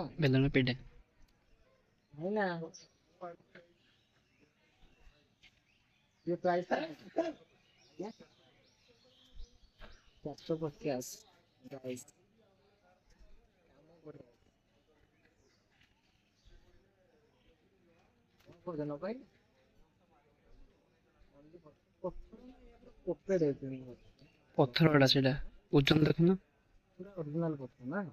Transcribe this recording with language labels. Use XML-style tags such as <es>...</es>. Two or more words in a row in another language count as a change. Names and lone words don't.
<or>ବେଲଣା ପିଢା।</or> <hi>ନା ये प्राइस था 450 प्राइस।</hi> <or>କଣ ପାଇଁ ଓପେ ଦେଇଛନ୍ତି ପଥର ଗୁଡା ସେଇଟା ଓଜନ ଦେଖୁନ। ପୁରା ଅରିଜିନାଲ ପଥର ନା।</or>